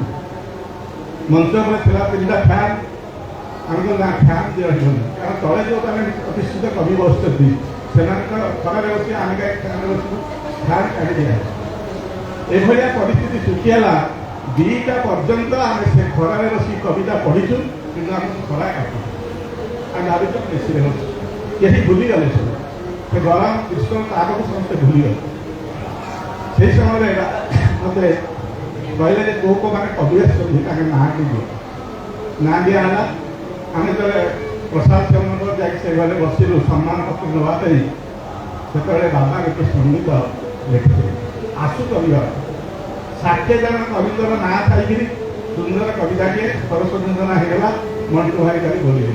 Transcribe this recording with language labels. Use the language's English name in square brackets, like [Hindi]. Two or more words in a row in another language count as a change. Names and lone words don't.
[Odia] ମଞ୍ଚ ଉପରେ ଥିଲା 3ଟା ଫ୍ୟାନ୍, ଆମେ ତ ନା ଫ୍ୟାନ୍ ଦିଆଯିବନି, କାରଣ ତଳେ ଯେଉଁମାନେ ପ୍ରତିଷ୍ଠିତ କବି ବସୁଛନ୍ତି ସେମାନଙ୍କର ଖରାରେ ବସି ଆମେ କାହିଁ ଫ୍ୟାନ୍ରେ ବସିବୁ, ଫ୍ୟାନ୍ କାଢ଼ି ଦିଆହେବ। ଏଭଳିଆ ପରିସ୍ଥିତି ସୃଷ୍ଟି ହେଲା। 2ଟା ପର୍ଯ୍ୟନ୍ତ ଆମେ ସେ ଖରାରେ ବସି କବିତା ପଢ଼ିଛୁ, କିନ୍ତୁ ଆମକୁ ଖରା କାଟୁ, ଆମେ ଭାବିଛୁ ଏସିରେ ବସିଛୁ। କେହି ଭୁଲିଗଲେ ସବୁ, ସେ ଗରମ ଗ୍ରୀଷ୍ମ ଆଗକୁ ସମସ୍ତେ ଭୁଲିଗଲେ। ସେଇ ସମୟ ମତେ କହିଲେ ଯେ କୋଉ କୋଉମାନେ କବି ଆସିଛନ୍ତି ତାଙ୍କ ନାଁ ଦିଅ ନାଁ ଦିଆ ହେଲା। ଆମେ ଯେତେବେଳେ ପ୍ରସାଦ ସେବନ ଯାଇକି ସେଇଭଳି ବସିଲୁ ସମ୍ମାନ ପତ୍ର ନେବା ପାଇଁ, ସେତେବେଳେ ବାବା ଗୋଟେ ସଙ୍ଗୀତ ଲେଖିଥିଲେ ଆଶୁ କବିର 60 ଜଣ କବିଙ୍କର ନାଁ ଥାଇକିରି ସୁନ୍ଦର କବିତାଟିଏ ସରସ୍ୱତୀଙ୍କ ନାଁ ହେଇଗଲା ମଣ୍ଟୁ ଭାଇ କରି ବୋଲିଲେ।